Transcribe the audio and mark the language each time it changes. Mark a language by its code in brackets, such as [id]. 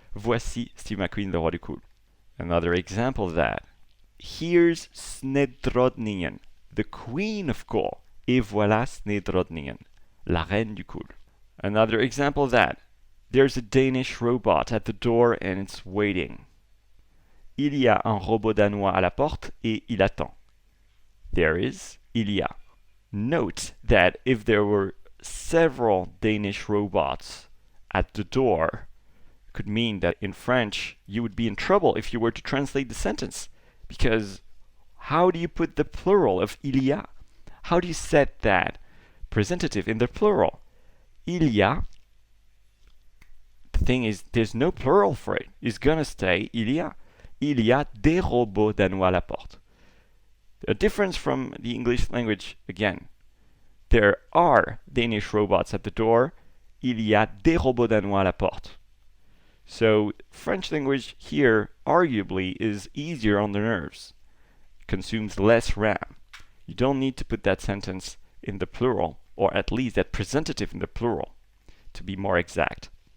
[fr] Voici Steve McQueen, le roi du cool. [en] Another example of that. Here's Snedrodningen, the queen of cool. [fr] Et voilà Snedrodningen, la reine du cool. [en] Another example of that. There's a Danish robot at the door and it's waiting. [fr] Il y a un robot danois à la porte et il attend. [en] There is, il y a. Note that if there were several Danish robots at the door, could mean that in French you would be in trouble if you were to translate the sentence. Because how do you put the plural of il y a? How do you set that presentative in the plural? Il y a, the thing is, there's no plural for it. It's gonna stay il y a. [fr] Il y a des robots danois à la porte. [en] A difference from the English language again. There are Danish robots at the door. [fr] Il y a des robots danois à la porte. [en] So French language here arguably is easier on the nerves. Consumes less RAM. You don't need to put that sentence in the plural, or at least that presentative in the plural, to be more exact.